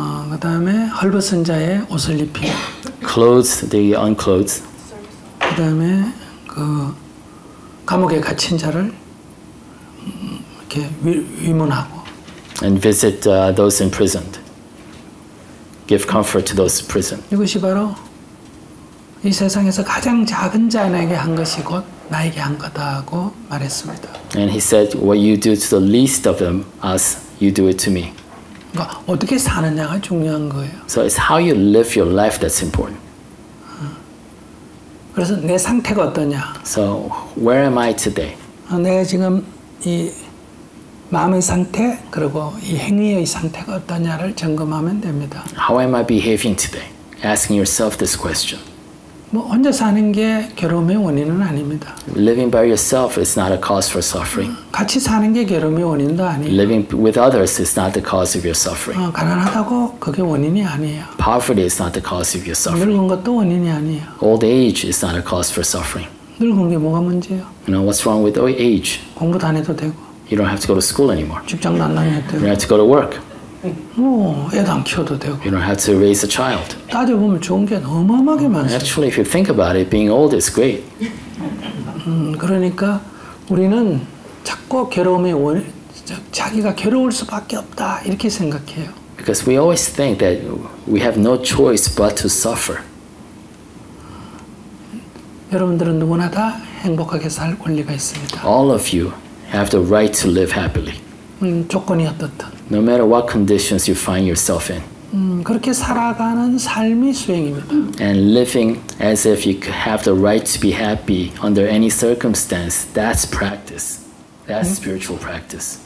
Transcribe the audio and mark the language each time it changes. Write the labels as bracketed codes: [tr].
[ko] 그 다음에 헐벗은 자의 옷을 입히고, [en] clothe the unclothed, [ko] 그 다음에 그 감옥에 갇힌 자를 이렇게 위문하고, [en] and visit those imprisoned. Give comfort to those in prison. [ko] 이것이 바로 이 세상에서 가장 작은 자에게 한 것이 곧 나에게 한 거다 하고 말했습니다. [en] And he said, what you do to the least of them, us, you do it to me. [ko] 그러니까 어떻게 사느냐가 중요한 거예요. [en] So it's how you live your life that's important. [ko] 그래서 내 상태가 어떠냐? [en] So where am I today? [ko] 내가 지금 이 마음의 상태 그리고 이 행위의 상태가 어떠냐를 점검하면 됩니다. [en] How am I behaving today? Asking yourself this question. [ko] 뭐 혼자 사는 게 괴로움의 원인은 아닙니다. [en] Living by yourself is not a cause for suffering. [ko] 같이 사는 게 괴로움의 원인도 아니에요. [en] Living with others is not the cause of your suffering. [ko] 가난하다고 그게 원인이 아니에요. [en] Poverty is not the cause of your suffering. [ko] 늙은 것도 원인이 아니에요. [en] Old age is not a cause for suffering. [ko] 늙은 게 뭐가 문제예요? [en] You know, what's wrong with age? [ko] 공부도 안 해도 되고 [en] You don't have to go to school anymore. [ko] 직장도 안 다녀도 [en] You don't have to go to work. [ko] 애도 안 키워도 되고 [en] You don't have to raise a child. [ko] 따져보면 좋은 게 어마어마하게 많습니다. [en] Actually, if you think about it, being old is great. [ko] 그러니까 우리는 자꾸 괴로움의 원인, 자기가 괴로울 수밖에 없다 이렇게 생각해요. [en] Because we always think that we have no choice but to suffer. [ko] 여러분들은 누구나 다 행복하게 살 권리가 있습니다. [en] All of you have the right to live happily, [ko] 조건이 어떻든 [en] no matter what conditions you find yourself in. [ko] 그렇게 살아가는 삶이 수행입니다. [en] And living as if you have the right to be happy under any circumstance, that's practice. That's spiritual practice.